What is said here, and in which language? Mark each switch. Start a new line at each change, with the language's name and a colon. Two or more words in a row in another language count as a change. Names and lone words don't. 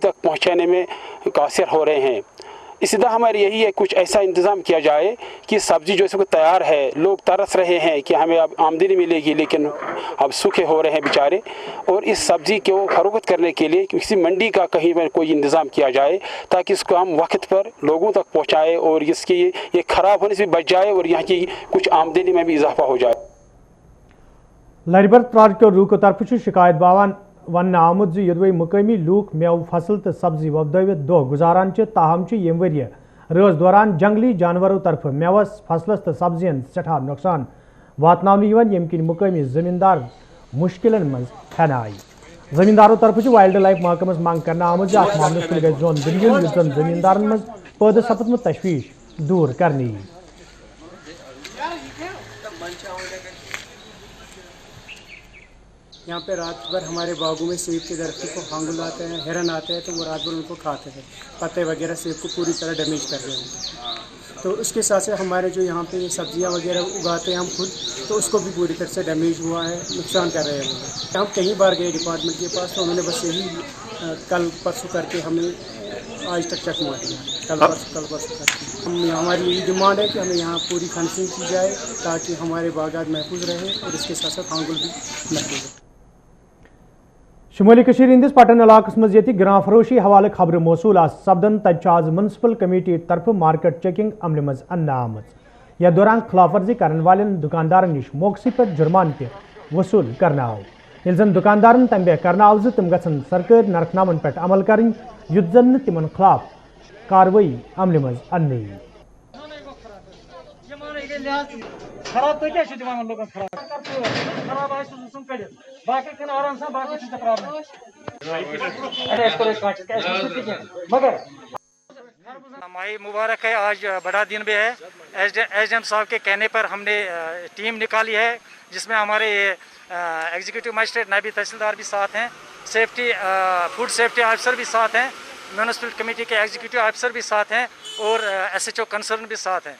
Urdu: تک پہنچانے میں قاصر ہو رہے ہیں اس طرح ہماری یہی ہے کچھ ایسا انتظام کیا جائے کہ سبزی جو اس وقت تیار ہے لوگ ترس رہے ہیں کہ ہمیں اب آمدنی ملے گی لیکن اب سوکھے ہو رہے ہیں بیچارے اور اس سبزی کو فروخت کرنے کے لیے کسی منڈی کا کہیں میں کوئی انتظام کیا جائے تاکہ اس کو ہم وقت پر لوگوں تک پہنچائے اور اس کی یہ خراب ہونے سے بچ جائے اور یہاں کی کچھ آمدنی میں بھی اضافہ ہو جائے
Kashmiri: لربر ترال کے روکو طرف شکایت باوان ون آمت یدوے مقامی لوک میو فصل تو سبزی وپدوت دہ گزاران تاہم یم ورہ رز دوران جنگلی جانوروں طرف میوس فصلس تو سبزین سٹھا نقصان واتن یم کن مقامی زمیندار مشکلن مز ہین آئی زمینداروں طرف
English: wild life
Kashmiri: محکمس مانگ کرنا آمت ات معاملس کن گھس زون دن یس زن زمیندارن مز پید سپدمت تشویش دور کرنے
Urdu: یہاں پہ رات بھر ہمارے باغوں میں سیب کے درختوں کو ہانگل آتے ہیں ہرن آتے ہیں تو وہ رات بھر ان کو کھاتے ہیں پتے وغیرہ سیب کو پوری طرح ڈیمیج کر رہے ہیں تو اس کے ساتھ سے ہمارے جو یہاں پہ یہ سبزیاں وغیرہ اگاتے ہیں ہم خود تو اس کو بھی پوری طرح سے ڈیمیج ہوا ہے نقصان کر رہے ہیں ہم کئی بار گئے ڈپارٹمنٹ کے پاس تو انہوں نے بس یہی کل پرسوں کر کے ہمیں آج تک چیک مار دیا کل پرسوں کر کے ہماری یہی ڈیمانڈ ہے کہ ہمیں یہاں پوری فنسنگ کی جائے تاکہ ہمارے باغات محفوظ رہے اور اس کے ساتھ ساتھ ہانگل بھی محفوظ رہے
Kashmiri: شمالی کشیر ہندس پٹن علاقس مز یہ گران فروشی حوالہ خبر موصول سپدن تجہ آز
English: municipal committee
Kashmiri: طرف
English: market checking
Kashmiri: عمل مز ان آمت یا دوران خلاف ورزی کرن والن دکاندارن نش موقع پر جرمان تہ وصول کرنا آو یل زن دکاندارن تنبیہ کرنا آو تم گھن سرکاری نرخنامن پہ عمل کریں یت زن تمن خلاف کاروی عمل مز ان خراب آئے سن کڑت باقی کن آرام سان باقی چھ پرابلم مگر
Urdu: ماہ مبارک ہے. آج بڑا دن بھی ہے. ایس ڈی ایم صاحب کے کہنے پر ہم نے ٹیم نکالی ہے جس میں ہمارے
English: executive magistrate
Urdu: نائب تحصیلدار بھی ساتھ ہیں, سیفٹی
English: food safety officer
Urdu: بھی ساتھ ہیں,
English: municipal committee
Urdu: کے
English: executive officer
Urdu: بھی ساتھ ہیں اور
English: SHO concerned
Urdu: بھی ساتھ ہیں.